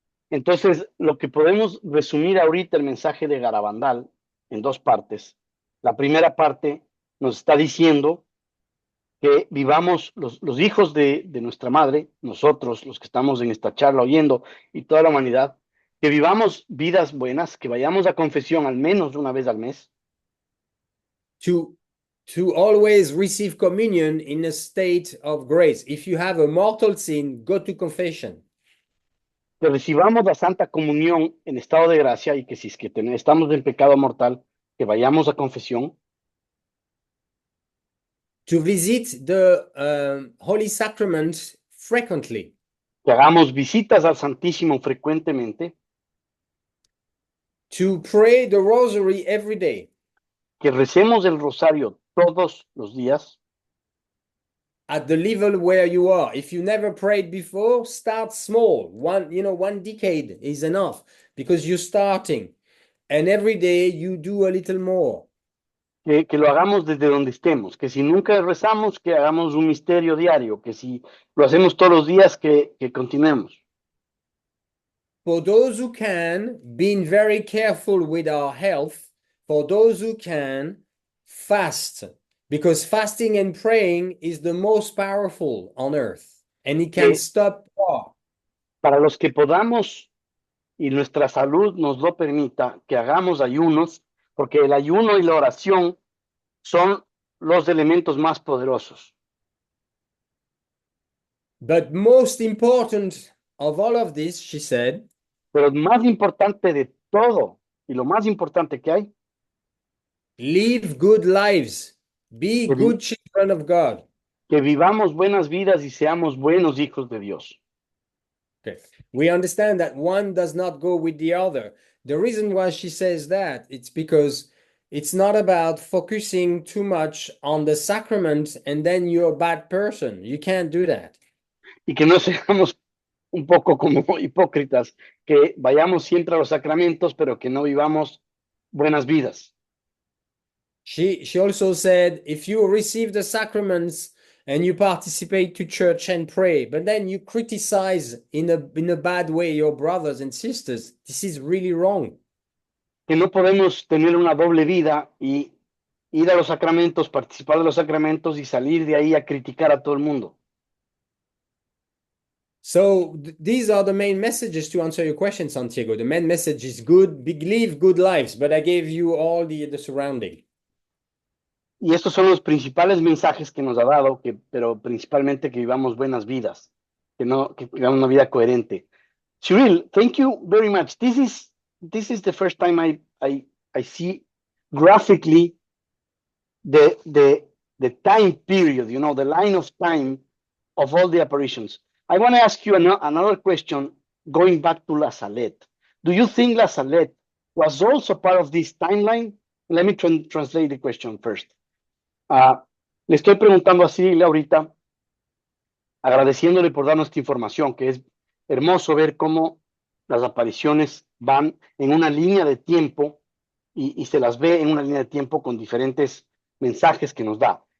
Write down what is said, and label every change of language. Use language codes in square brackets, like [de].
[es] Entonces, lo que podemos resumir ahorita el mensaje de Garabandal en 2 partes. La primera parte nos está diciendo que vivamos los hijos de nuestra madre, nosotros, los que estamos en esta charla oyendo, y toda la humanidad, que vivamos vidas buenas, que vayamos a confesión al menos una vez al mes, [en] to always receive communion in a state of grace. If you have a mortal sin, go to confession. [es] que recibamos la Santa Comunión en estado de gracia y que si es que estamos en pecado mortal, que vayamos a confesión, [en] To visit the Holy Sacrament frequently. [es] que hagamos visitas al Santísimo frecuentemente, [en] To pray the rosary every day. [es] que recemos el rosario todos los días, [en] At the level where you are. If you never prayed before, start small. One decade is enough because you're starting. And every day you do a little more. [es] que lo hagamos desde donde estemos, que si nunca rezamos, que hagamos un misterio diario, que si lo hacemos todos los días, que continuemos. [en] For those who can, being very careful with our health, for those who can, fast, because fasting and praying is the most powerful on earth, and it can stop war. [es] Para los que podamos y nuestra salud nos lo permita, que hagamos ayunos, porque el ayuno y la oración son los elementos más poderosos. [en] But most important of all of this, she said, [es] Pero el más importante de todo, y lo más importante que hay, [en] live good lives, be [es] que, [en] good children of God. [es] que vivamos buenas vidas y seamos buenos hijos de Dios. [en] Okay. We understand that one does not go with the other. The reason why she says that, it's because it's not about focusing too much on the sacrament and then you're a bad person. You can't do that. [es] Y que no seamos un poco como hipócritas, que vayamos siempre a los sacramentos, pero que no vivamos buenas vidas. [en] She also said, if you receive the sacraments and you participate to church and pray, but then you criticize in a bad way your brothers and sisters, this is really wrong. [es] Que no podemos tener una doble vida y ir a los sacramentos, participar de los sacramentos y salir de ahí a criticar a todo el mundo. [en] So these are the main messages to answer your question, Santiago. The main message is good, live good lives, but I gave you all the surrounding. [es] Y estos son los principales mensajes que nos ha dado, pero principalmente que vivamos buenas vidas, que vivamos una vida coherente. [en] Cyril, thank you very much. This is the first time I see graphically the time period, the line of time of all the apparitions. I want to ask you another question going back to La Salette. Do you think La Salette was also part of this timeline? Let me translate the question first. [es] Le estoy preguntando a Cyril ahorita, agradeciéndole por darnos esta información, que es hermoso ver cómo las apariciones van en una línea de tiempo y se las ve en una línea de tiempo con diferentes mensajes que nos da.